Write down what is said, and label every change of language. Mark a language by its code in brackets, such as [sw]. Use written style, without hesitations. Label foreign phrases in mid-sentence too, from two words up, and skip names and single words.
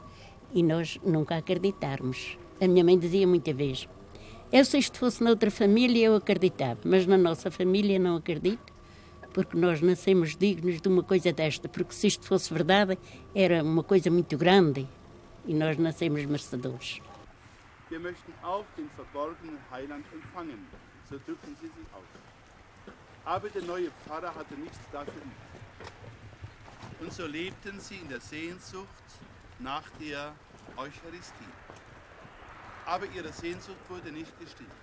[pt] E nós nunca acreditarmos. A minha mãe dizia muita vez: "Eu, se isto fosse noutra família, eu acreditava, mas na nossa família não acredito, porque nós nascemos dignos de uma coisa desta, porque se isto fosse verdade, era uma coisa muito grande, e nós nascemos merecedores." [de] Wir möchten auch den verborgenen Heiland empfangen, so drücken Sie sich aus. Aber der neue Pfarrer hatte nichts dafür übrig. Und so lebten sie in der Sehnsucht nach der Eucharistie. Aber ihre Sehnsucht wurde nicht gestillt.